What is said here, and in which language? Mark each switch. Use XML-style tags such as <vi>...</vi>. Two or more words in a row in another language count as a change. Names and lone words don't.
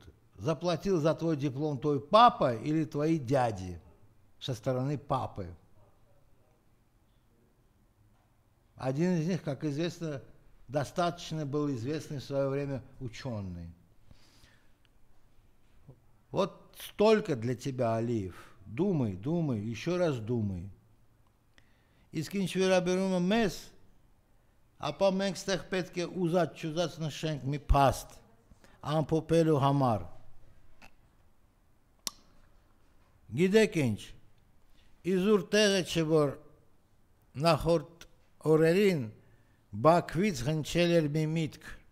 <ru>Заплатил за твой диплом твой папа или твои дяди со стороны папы? Один из них, как известно, достаточно был известный в свое время ученый. Вот столько для тебя, Алиев. Думай, думай, еще раз думай.</ru> <hy>Իսկ ինչ վերաբերում է մեզ, ապա մենք ստեղ պետք է ուզած նշենք մի փաստ ամփոփելու համար։ Գիտեք ինչ, իզուր տեղը չէ, որ նախորդ օրերին Բաքվից հնչել էր մի միտք։</hy>